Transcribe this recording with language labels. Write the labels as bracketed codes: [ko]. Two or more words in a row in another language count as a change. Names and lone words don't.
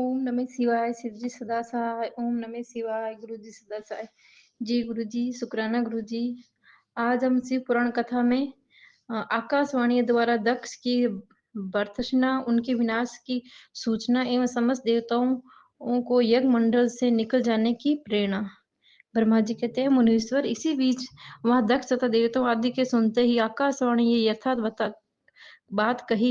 [sa] नमः शिवाय, [hi] शिव जी सदा सहाय। [sa] ओम नमः शिवाय, [hi] गुरु जी सदा सहाय। जी गुरु जी, शुक्राना गुरु जी। आज हम शिव पुराण कथा में आकाशवाणी द्वारा दक्ष की भर्त्सना, उनके विनाश की सूचना एवं समस्त देवताओं को यज्ञ मंडल से निकल जाने की प्रेरणा। ब्रह्मा जी कहते हैं, मुनीश्वर इसी बीच वहां दक्ष तथा देवताओं आदि के सुनते ही आकाशवाणी ये यथार्थ बात कही।